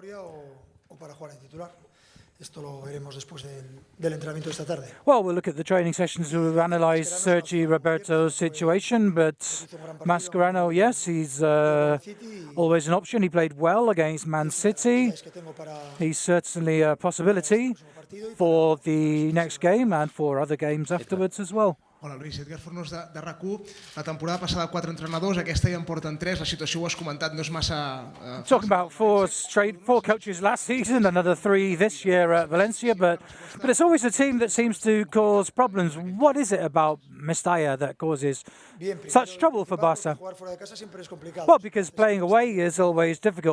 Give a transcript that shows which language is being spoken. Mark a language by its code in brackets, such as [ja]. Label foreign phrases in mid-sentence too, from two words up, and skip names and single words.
[en] Well, we'll look at the training sessions to analyse Sergio Roberto's situation, but Mascherano, yes, he's always an option. He played well against Man City. He's certainly a possibility for the next game and for other games afterwards as well. [ca] Hola, Luis. Edgar Fornos de RAC1. La temporada passada 4 entrenadors, aquesta ja en porten 3. La situació, ho has comentat, no és massa... [en] Talking about four coaches last season, another 3 this year at Valencia, but it's always a team that seems to cause problems. What is it about Mestalla that causes such trouble for Barça? Well, because playing away is always difficult.